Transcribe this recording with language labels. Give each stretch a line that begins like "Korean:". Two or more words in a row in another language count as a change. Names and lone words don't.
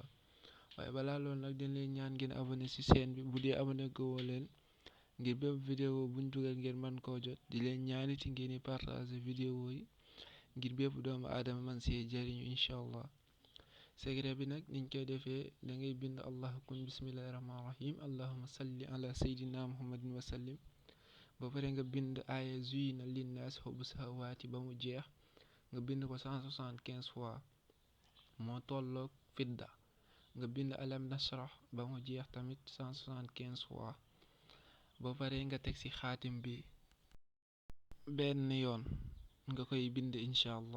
Wolof: waaye balaa loolu nag dañ leen ñaan ngeen abonné ci chaîne bi bu dee abonné ko woo leen ngir bépp vidéo buñ dugal ngeen mën koo jot. di leen ñaaniti ngeen di partager vidéo yi ngir bépp doomu aadama man see jariñu
Arabic: إن شاء الله.
Wolof: secret bi nag niñ koy defee da ngay bind
Arabic: الله كن بسم الله الرحمن الرحيم اللهم صل على سيدنا محمد وسلم
Wolof: ba pare nga bind aaya
Arabic: زين للناس حب الشهوات
Wolof: ba mu jeex nga bind ko 175 fois moo tolloog fidda. nga bind
Arabic: ألم نشرح
Wolof: ba mu jeex tamit 175 fois ba pare nga teg ci xaatim bi benn yoon nga koy bind
Arabic: إن شاء الله.